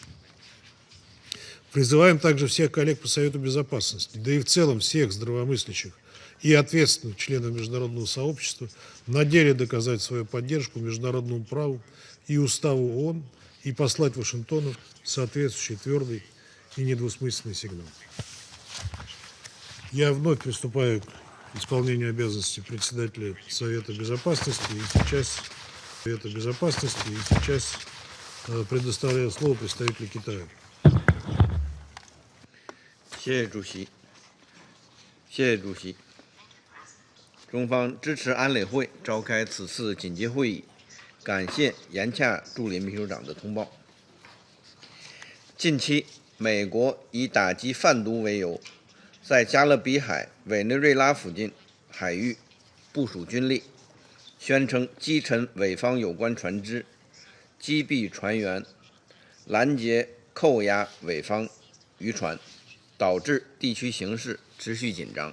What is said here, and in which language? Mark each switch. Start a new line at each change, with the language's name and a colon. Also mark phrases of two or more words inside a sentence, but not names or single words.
Russian: Призываем также всех коллег по Совету Безопасности, да и в целом всех здравомыслящих и ответственных членов международного сообщества на деле доказать свою поддержку международному праву и уставу ООН и послать Вашингтону соответствующий твердый и недвусмысленный сигнал. Я вновь приступаю к исполнению обязанностей председателя Совета Безопасности и сейчас предоставляю слово представителю Китая.
Chinese: 谢谢主席，谢谢主席。中方支持安理会召开此次紧急会议，感谢严恰助理秘书长的通报。近期，美国以打击贩毒为由，在加勒比海委内瑞拉附近海域部署军力，宣称击沉伪方有关船只，击毙船员，拦截扣押伪方渔船，导致地区形势持续紧张。